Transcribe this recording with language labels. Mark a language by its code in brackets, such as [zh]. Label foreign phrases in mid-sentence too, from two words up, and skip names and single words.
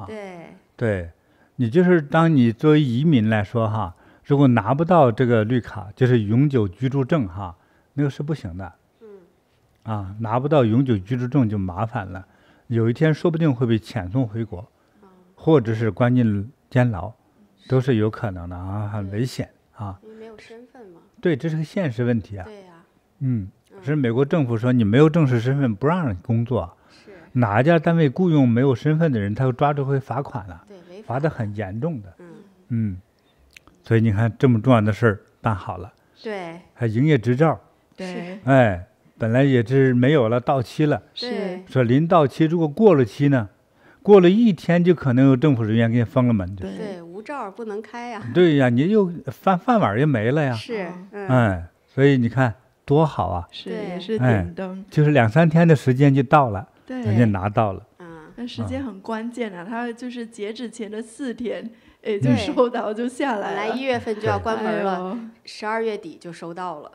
[zh] 對，你就是當你作為移民來說哈，如果拿不到這個綠卡，就是永久居住證哈， 那個是不行的。拿不到永久居住證就麻煩了，有一天說不定會被遣送回國，或者是關進監牢，都是有可能的啊，很危險啊。因为没有身份嘛。对，這是個現實問題啊。對呀。是美國政府說你沒有正式身份不讓你工作，是哪一家單位僱傭沒有身份的人，他會抓住會罰款的，對，罰得很嚴重的。所以你看這麼重要的事兒辦好了，對，還營業執照，對，哎，本來也是沒有了，到期了，是說臨到期，如果過了期呢，過了1天就可能有政府人員給你封了門，對，無照不能開呀。對呀，你又飯碗也沒了呀。是，所以你看多好啊，是也是點燈，就是2、3天的時間就到了，對，人家拿到了。那時間很關鍵啊，他就是截止前的4天。就收到就下來了，本來1月份就要關門了，12月底就收到了。